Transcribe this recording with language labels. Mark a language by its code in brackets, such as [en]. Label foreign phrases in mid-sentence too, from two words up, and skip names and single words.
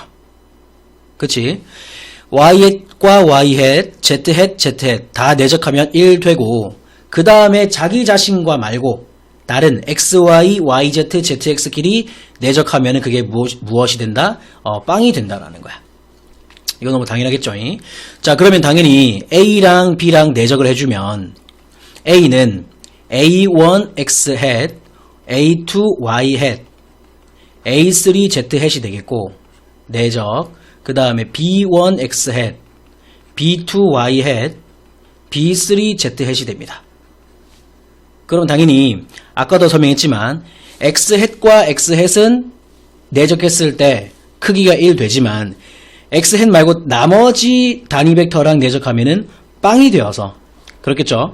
[ko] 그치? Y 햇과 Y 햇, Z 햇, Z 햇 다 내적하면 1 되고, 그 다음에 자기 자신과 말고 다른 XY, YZ, ZX끼리 내적하면은 그게 무엇이 된다? 빵이 된다라는 거야. 이거 너무 당연하겠죠? 자, 그러면 당연히 A랑 B랑 내적을 해주면 A는 A1X hat, A2Y hat, A3Z hat이 되겠고 내적, 그 다음에 B1X hat, B2Y hat, B3Z hat이 됩니다. 그럼 당연히 아까도 설명했지만 X hat과 X hat은 내적했을 때 크기가 1 되지만 X hat 말고 나머지 단위 벡터랑 내적하면은 빵이 되어서 그렇겠죠.